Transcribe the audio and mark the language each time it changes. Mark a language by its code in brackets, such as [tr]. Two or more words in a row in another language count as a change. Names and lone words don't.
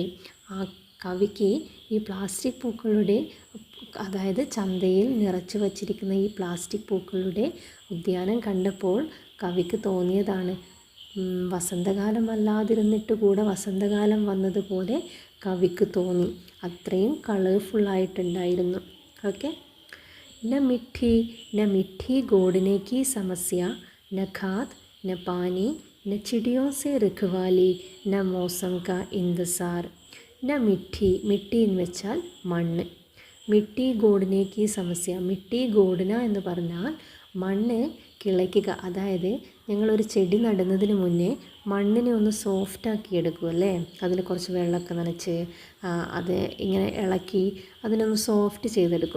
[ml] ആ കവിക്ക് ഈ പ്ലാസ്റ്റിക് പൂക്കളുടെ, അതായത് ചന്തയിൽ നിറച്ചു വച്ചിരിക്കുന്ന ഈ പ്ലാസ്റ്റിക് പൂക്കളുടെ ഉദ്യാനം കണ്ടപ്പോൾ കവിക്ക് തോന്നിയതാണ്, വസന്തകാലം അല്ലാതിരുന്നിട്ട് കൂടെ വസന്തകാലം വന്നതുപോലെ കവിക്ക് തോന്നി. അത്രയും കളർഫുള്ളായിട്ടുണ്ടായിരുന്നു. ഓക്കെ, [hi] न मिट्टी गोड़ने की समस्या, न खाद न पानी, न ചിടിയോं से रखवाली, ന मौसम का इंतजार. न मिट्टी [ml] എന്ന് വെച്ചാൽ മണ്ണ്. [hi] मिट्टी गोड़ने की समस्या, मिट्टी गोड़ना [ml] എന്ന് പറഞ്ഞാൽ മണ്ണ് കിളയ്ക്കുക. അതായത് ഞങ്ങളൊരു ചെടി നടുന്നതിന് മുന്നേ മണ്ണിനെ ഒന്ന് സോഫ്റ്റാക്കി എടുക്കും അല്ലേ, അതിൽ കുറച്ച് വെള്ളമൊക്കെ നനച്ച് അത് ഇങ്ങനെ ഇളക്കി അതിനൊന്ന് സോഫ്റ്റ് ചെയ്തെടുക്കും.